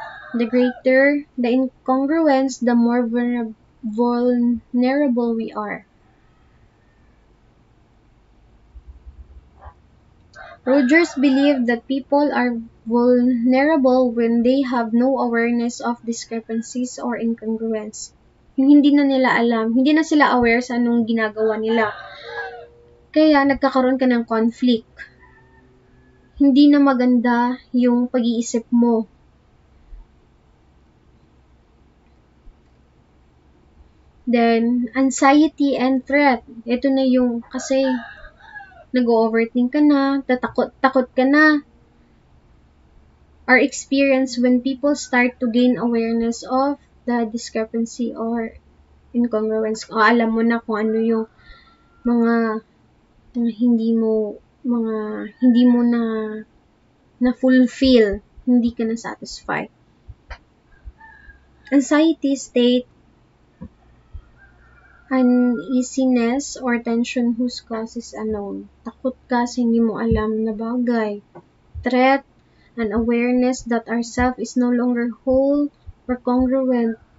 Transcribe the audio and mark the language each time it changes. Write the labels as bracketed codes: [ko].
[en] The greater the incongruence, the more vulnerable we are. Rogers believed that people are vulnerable when they have no awareness of discrepancies or incongruence. [tl] Yung hindi na nila alam, hindi na sila aware sa anong ginagawa nila. Kaya nagkakaroon ka ng conflict. Hindi na maganda yung pag-iisip mo. [en] Then, anxiety and threat. [tl] Ito na yung kasi nag-overthink ka na, takot ka na. [en] Our experience when people start to gain awareness of the discrepancy or incongruence. [tl] O alam mo na kung ano yung mga hindi mo na fulfill, hindi ka na satisfied. [en] Anxiety state, uneasiness or tension whose cause is unknown. [tl] Takot ka sa hindi mo alam na bagay. [en] Threat, an awareness that ourself is no longer whole or congruent.